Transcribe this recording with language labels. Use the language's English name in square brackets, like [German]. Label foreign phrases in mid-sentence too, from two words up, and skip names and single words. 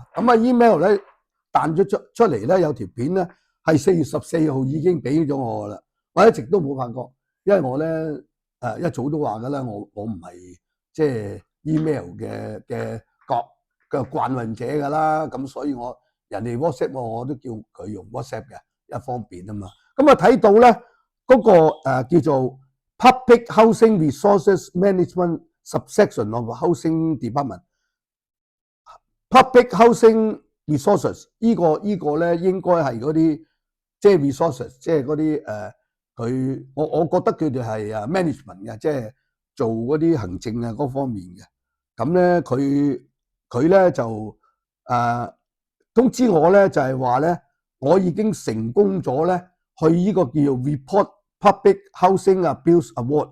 [Cantonese] 咁email 咧彈咗出嚟咧，有條片咧係4月14號已經俾咗我噶啦，我一直都冇發覺，因為我咧一早都話噶啦，我唔係即係 email 嘅慣運者噶啦，咁所以人哋 WhatsApp 我都叫佢用 WhatsApp 嘅，一方便啊嘛。咁睇到咧嗰個叫做 Public Housing Resources Management Subsection of Housing Department。Public Housing Resources 呢個咧應該係嗰啲即係 resources， 即係嗰啲我覺得佢哋係management 嘅，即係做嗰啲行政嗰方面嘅。咁咧佢咧就通知我咧，就係話咧我已經成功咗咧去呢個叫做 Report Public Housing Abuse Award。